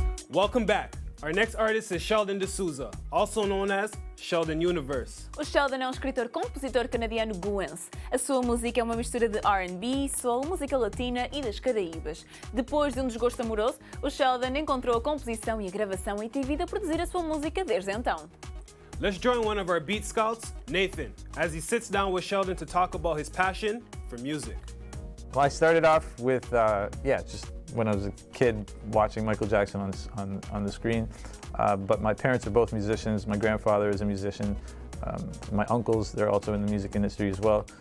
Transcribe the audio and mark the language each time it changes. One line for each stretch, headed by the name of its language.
English: Welcome back. Our next artist is Sheldon De Souza, also known as Sheldon Universe.
Portuguese: O Sheldon é um escritor-compositor canadiano-goense. A sua música é uma mistura de R&B, soul, música latina e das Caraíbas. Depois de um desgosto amoroso, o Sheldon encontrou a composição e a gravação e tem vindo a produzir a sua música desde então.
English: Let's join one of our beat scouts, Nathan, as he sits down with Sheldon to talk about his passion for music. Well, I started off with, just when I was a kid watching Michael Jackson on the screen. But my parents are both musicians. My grandfather is a musician. My uncles, they're also in the music industry as well.